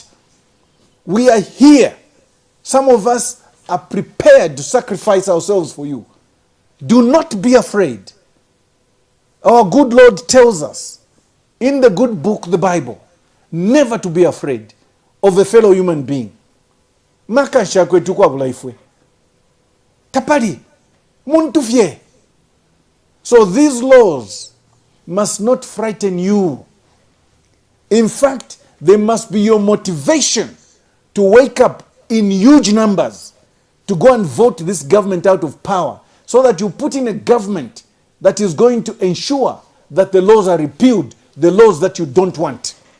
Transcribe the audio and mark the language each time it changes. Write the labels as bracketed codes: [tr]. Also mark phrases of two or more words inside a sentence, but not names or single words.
[en] We are here. Some of us are prepared to sacrifice ourselves for you. Do not be afraid. Our good Lord tells us in the good book, the Bible, never to be afraid of a fellow human being. [bem] Makasha kwetu kwa bulaifwe. Tapari, muntu fye. [en] So these laws must not frighten you. In fact, they must be your motivation to wake up in huge numbers to go and vote this government out of power so that you put in a government that is going to ensure that the laws are repealed, the laws that you don't want.